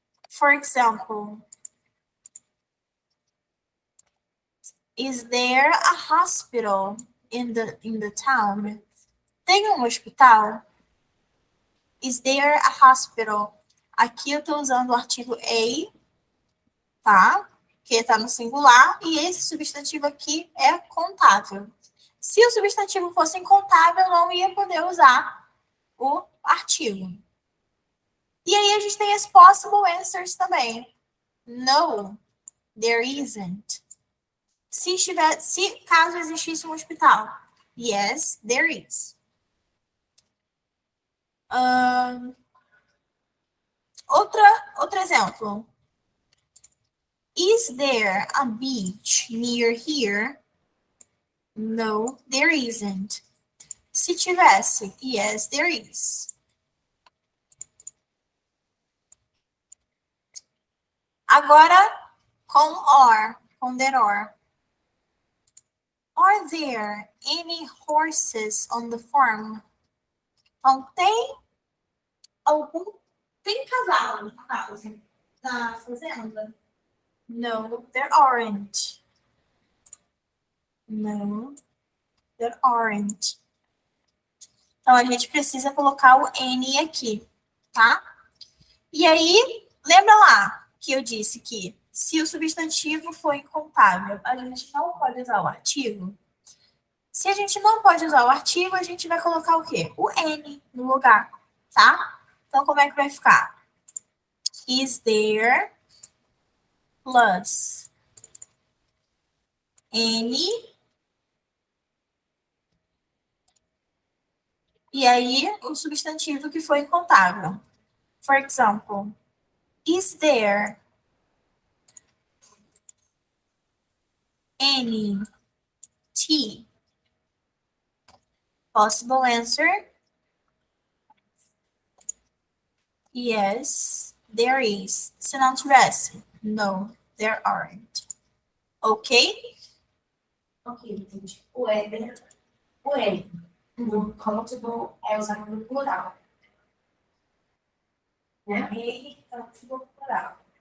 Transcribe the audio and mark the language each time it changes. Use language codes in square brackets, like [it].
[en] For example, is there a hospital in the town? [pt] Tem um hospital? [en] Is there a hospital? [pt] Aqui eu estou usando o artigo a, tá? Que está no singular, e esse substantivo aqui é contável. Se o substantivo fosse incontável, não ia poder usar o artigo. E aí a gente tem as possible answers também. [en] No, there isn't. [pt] Se caso existisse um hospital. [en] Yes, there is. [pt] Outro exemplo. [en] Is there a beach near here? No, there isn't. [pt] Se tivesse, [en] yes, there is. [pt] Agora, com are, com there are. [en] Are there any horses on the farm? [pt] Então, tem cavalo no caso, na fazenda? [en] No, there aren't. No, there aren't. [pt] Então, a gente precisa colocar o N aqui, tá? E aí, lembra lá que eu disse que se o substantivo for incontável, a gente não pode usar o artigo? Se a gente não pode usar o artigo, a gente vai colocar o quê? O N no lugar, tá? Então, como é que vai ficar? Is there plus N. E aí, o substantivo que foi incontável. [en] For example, is there any tea? Possible answer, yes, there is. [pt] Se não tivesse, [en] no, there aren't. Ok? [pt] Ok, entendi. O L, no countable é usado no plural. Né? Ele é countable no plural.